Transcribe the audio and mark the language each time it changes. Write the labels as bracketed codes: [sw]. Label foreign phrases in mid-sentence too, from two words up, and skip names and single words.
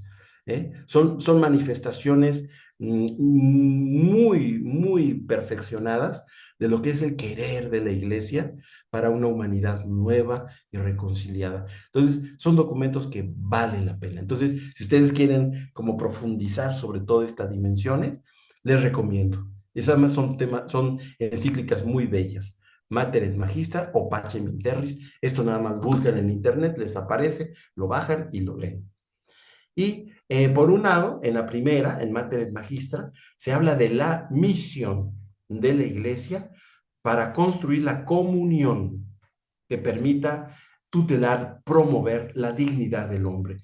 [es] Son manifestaciones muy, muy perfeccionadas de lo que es el querer de la Iglesia para una humanidad nueva y reconciliada. Entonces, son documentos que valen la pena. Entonces, si ustedes quieren como profundizar sobre todas estas dimensiones, les recomiendo. Y además son encíclicas muy bellas. Mater et Magistra o Pacem in Terris. Esto nada más buscan en internet, les aparece, lo bajan y lo leen. Y por un lado, en la primera, en Mater et Magistra, se habla de la misión de la Iglesia para construir la comunión que permita tutelar, promover la dignidad del hombre.